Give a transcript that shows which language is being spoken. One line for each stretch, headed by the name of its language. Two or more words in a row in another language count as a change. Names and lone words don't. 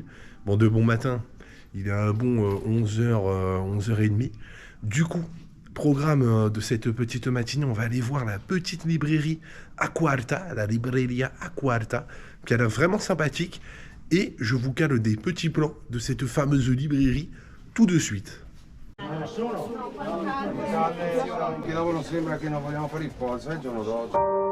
French: Bon, de bon matin, il est un bon 11h, 11h30. Du coup, programme de cette petite matinée, on va aller voir la petite librairie Acquarta, la Libreria Acquarta, qui a l'air vraiment sympathique. Et je vous cale des petits plans de cette fameuse librairie tout de suite.
Italian: Che dopo non sembra che non vogliamo fare il polso, il giorno dopo.